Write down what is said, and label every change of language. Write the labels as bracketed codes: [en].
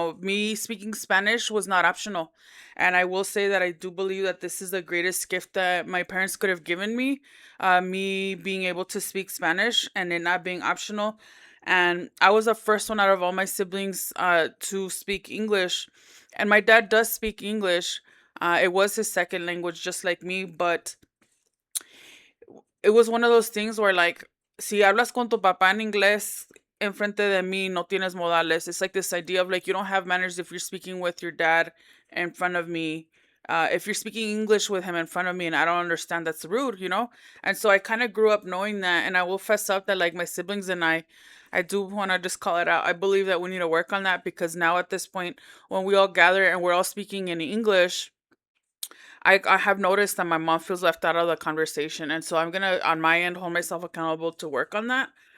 [en] Me speaking Spanish was not optional. And I will say that I do believe that this is the greatest gift that my parents could have given me. Me being able to speak Spanish and it not being optional. And I was the first one out of all my siblings to speak English. And my dad does speak English. It was his second language, just like me. But it was one of those things where like [es] si hablas con tu papá en inglés enfrente de mí no tienes modales. [en] It's like this idea of like you don't have manners if you're speaking with your dad in front of me. If you're speaking English with him in front of me and I don't understand, that's rude. And so I kind of grew up knowing that, and I will fess up that like my siblings and I do want to just call it out. I believe that we need to work on that because now at this point, when we all gather and we're all speaking in English, I have noticed that my mom feels left out of the conversation, and so I'm gonna on my end hold myself accountable to work on that.